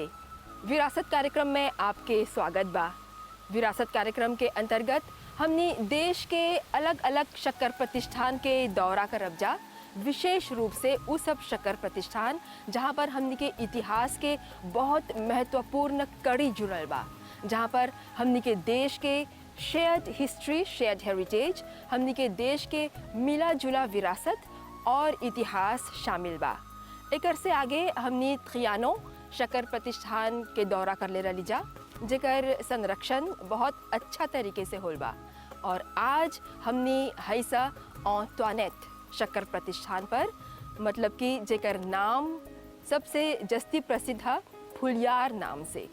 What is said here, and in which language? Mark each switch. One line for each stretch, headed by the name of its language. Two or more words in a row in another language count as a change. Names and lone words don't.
Bhojpuri: विरासत कार्यक्रम में आपके स्वागत बा। विरासत कार्यक्रम के अंतर्गत हमने देश के अलग अलग शक्कर प्रतिष्ठान के दौरा करब जा, विशेष रूप से उस सब शक्कर प्रतिष्ठान जहां पर हमने के इतिहास के बहुत महत्वपूर्ण कड़ी जुड़ल बा, जहां पर हमने के देश के
English: shared history, shared heritage,
Bhojpuri: हमने के देश के मिला जुला विरासत और इतिहास शामिल बा। एकर से आगे हमने त्रियानो शक्कर प्रतिष्ठान के दौरा कर ले रही जा, जेकर संरक्षण बहुत अच्छा तरीके से होल बा। और आज हमने हैसा एंटोनेट शक्कर प्रतिष्ठान पर, मतलब कि जेकर नाम सबसे जस्ती प्रसिद्ध है फुलियार नाम से।